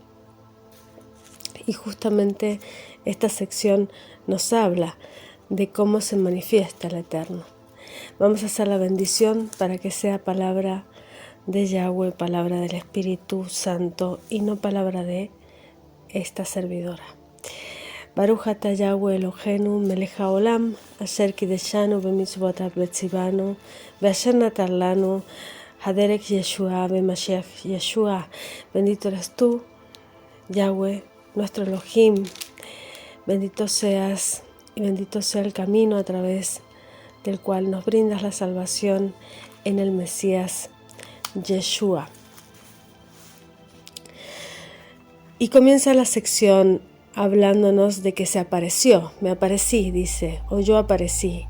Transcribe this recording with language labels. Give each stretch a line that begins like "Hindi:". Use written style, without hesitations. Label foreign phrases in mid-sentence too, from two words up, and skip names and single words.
Spanish: Y justamente esta sección nos habla de cómo se manifiesta el Eterno. Vamos a hacer la bendición para que sea palabra de Yahweh, palabra del Espíritu Santo y no palabra de esta servidora.
Hebrew: ברוך אתה יהוה אלוהינו מלך העולם אשר קידשנו במצוותיו וציוונו ואשר נתן לנו הדרך ישוע במשיח ישוע.
Spanish: Bendito eres tú, Yahweh, nuestro Elohim. Bendito seas y bendito sea el camino a través del cual nos brindas la salvación en el Mesías Yeshua. Y comienza la sección hablándonos de que se apareció, me aparecí, dice, o yo aparecí.